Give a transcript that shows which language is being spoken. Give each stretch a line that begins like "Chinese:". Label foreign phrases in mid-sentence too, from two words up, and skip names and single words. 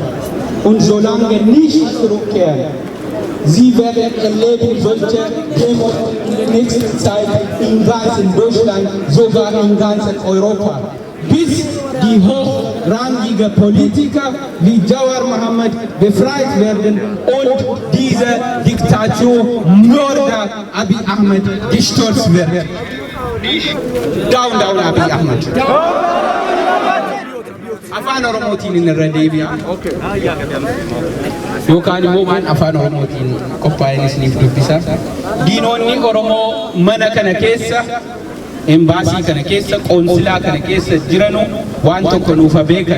German: Und solange nicht zurückkehren, sie werden erleben solche Demos in der nächsten Zeit in ganz Deutschland, sogar in ganz Europa. Bis die hochrangigen Politiker wie Jawar Mohammed befreit werden und diese Diktaturmörder Abiy Ahmed gestürzt wird.
English: Down, down Abiy Ahmed.
Oromo: Afaan Oromootiin inni irra deebi'a. Yookaan immoo waan afaan Oromootiin qophaa'een isiniif dubbisa. Diinonni Oromoo mana kana keessa, embaasii kana keessa, qoonsilaa kana keessa jiranu waan tokko nuuf beekan.